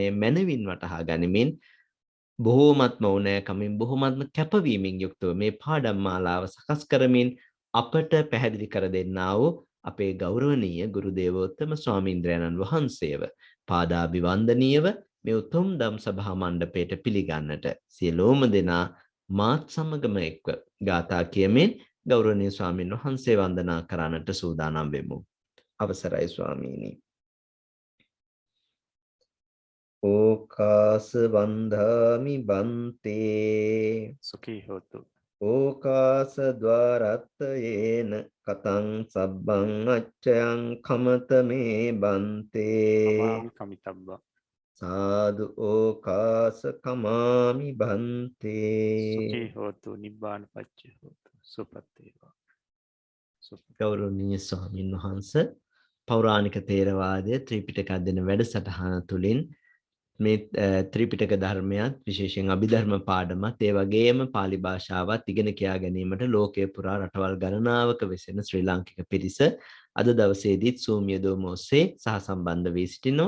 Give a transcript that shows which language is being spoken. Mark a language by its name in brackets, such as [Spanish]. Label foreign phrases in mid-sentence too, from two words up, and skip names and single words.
[Sinhala] මනවින් වටහා ගනිමින් බොහෝමත්ම ඕනෑකමින් බොහෝමත්ම කැපවීමෙන් යුක්තව මේ පාඩම් මාලාව සකස් කරමින් අපට පැහැදිලි කර දෙන්නා වූ අපේ ගෞරවනීය ගුරු දේවෝත්තම ස්වාමීන්ද්‍රයන්න් වහන්සේව පාදාභිවන්දනීයව මේ උතුම් ධම් සභා මණ්ඩපයට පිළිගන්නට සියලෝම දෙනා මාත් සමගම එක්ව ගාථා කියමින් ගෞරවනීය ස්වාමීන් වහන්සේ වන්දනා කරන්නට සූදානම් වෙමු. අවසරයි ස්වාමීනි. [Pali] ඕකාස වන්දාමි බන්තේ සුඛී හොතු. ඕකාස ద్వාරත්තයේන කතං සබ්බං අච්චයං කමතමේ බන්තේ කමිතබ්බා සාදු ඕකාස කමාමි බන්තේ සුඛී හොතු නිබ්බාන පච්චේ හොතු සුපත්තේවා. [Sinhala] ගෞරවනීය ස්වාමීන් වහන්සේ පෞරාණික තේරවාදයේ ත්‍රිපිටක අධ්‍යයන වැඩසටහන තුළින් මේ ත්‍රිපිටක ධර්මයත් විශේෂයෙන් අභිධර්ම පාඩමත් ඒ වගේම pāli භාෂාවත් ඉගෙන කියා ගැනීමට ලෝකයේ පුරා රටවල් ගණනාවක වෙසෙන ශ්‍රී ලාංකික පිරිස අද දවසේදීත් Zoom යෙදවීම ඔස්සේ සහසම්බන්ධ වී සිටිනවා.